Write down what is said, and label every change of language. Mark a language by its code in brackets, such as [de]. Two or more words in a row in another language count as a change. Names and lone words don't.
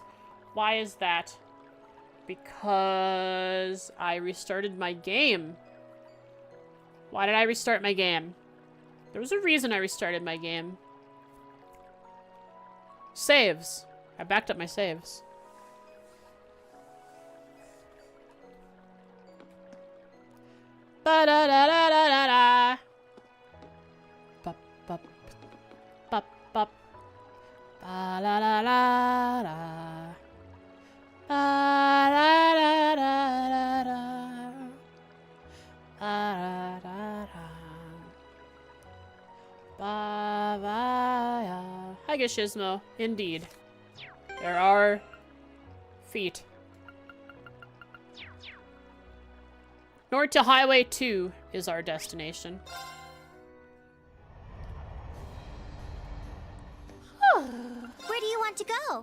[en] Why is that? Because I restarted my game. Why did I restart my game? There was a reason I restarted my game. Saves. I backed up my saves. Ba-da-da-da-da-da-da. Bup, bup, bup, bup. Ba-la-la-la-la. Ba-da-da-da-da-da. Ba-da-da-da. Ba-ba-ya. Hi, Gizmo. Indeed. There are feet. North to Highway 2 is our destination. Where do you want to go?